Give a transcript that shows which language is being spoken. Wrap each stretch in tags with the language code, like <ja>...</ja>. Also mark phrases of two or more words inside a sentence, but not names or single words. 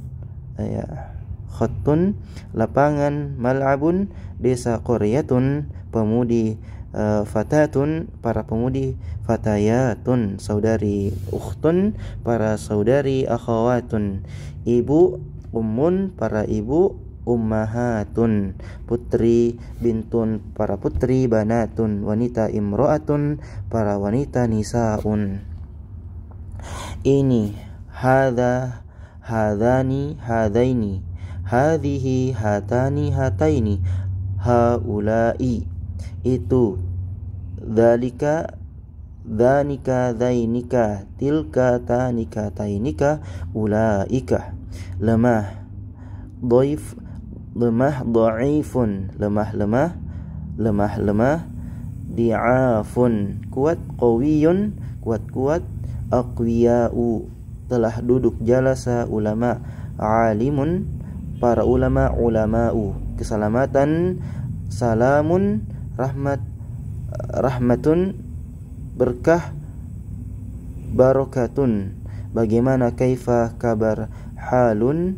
<id>lapangan, mal'abun, desa, qaryatun, pemudi, fatatun, para pemudi, fatayatun, saudari, ukhtun, para saudari, akhawatun, ibu, ummun, para ibu, ummahatun, putri, bintun, para putri, banatun, wanita, imro'atun, para wanita, nisaun. Ini,</id> <ar>هذا، هذان، هذين، هذه، هاتان، هاتين, haulai, itu, ذلك، ذانك ذينك تلك تانك تينك أولئك.</ar> <id>Lemah dhaif lemah dhaifun lemah di'afun kuat qawiyun kuat aqwiya'u telah duduk jalasa</id> <ar>ulama alimun</ar> <id>para ulama'u keselamatan salamun rahmatun berkah barakatun bagaimana kaifa kabar halun</id>